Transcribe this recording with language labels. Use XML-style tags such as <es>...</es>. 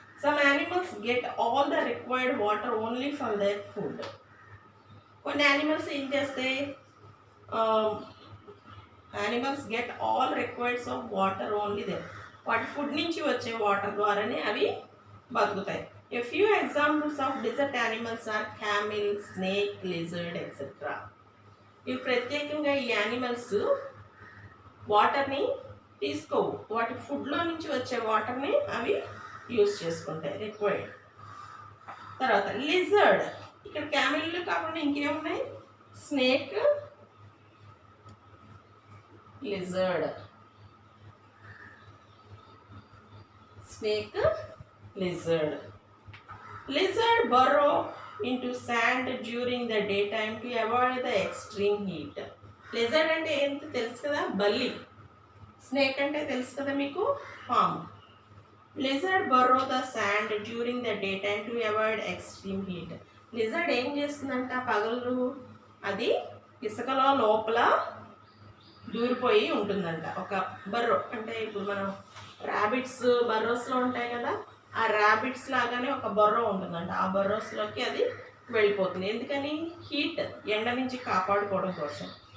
<en>Some animals get all the required water only from their food.</en> <te>కొన్ని animals ఏం చేస్తాయి?</te> <en>Animals get all requireds of water only there.</en> <te>వాటి food నుంచి వచ్చే water ద్వారానే అవి బతుకుతాయి.</te> <en>A few examples of desert animals are camel, snake, lizard, etc.</en> <te>ఇవి ప్రత్యేకంగా ఈ యానిమల్స్ వాటర్ని తీసుకోవు, వాటి ఫుడ్లో నుంచి వచ్చే వాటర్ని అవి యూజ్ చేసుకుంటాయి, రిక్వైర్డ్. తర్వాత లిజర్డ్. ఇక్కడ క్యామెల్ కాకుండా ఇంకేమున్నాయి? Snake, lizard. Snake, lizard.</te> <en>Lizard burrow into sand during the daytime to avoid the extreme heat.</en> <te>Lizard అంటే ఏంటో తెలుసు కదా? బల్లి. స్నేక్ అంటే తెలుసు కదా మీకు? పాము.</te> <en>Lizard burrow the sand during the daytime to avoid extreme heat.</en> <te>Lizard ఏం చేస్తుందంట? పగలు అది ఇసుకలో లోపల దూరిపోయి ఉంటుందంట. ఒక బర్రో అంటే ఇప్పుడు మనం ర్యాబిట్స్ బర్రోస్లో ఉంటాయి కదా, ఆ ర్యాబిట్స్ లాగానే ఒక బర్రో ఉంటుందంట. ఆ బర్రోస్లోకి అది వెళ్ళిపోతుంది. ఎందుకని? హీట్, ఎండ నుంచి కాపాడుకోవడం కోసం.</te>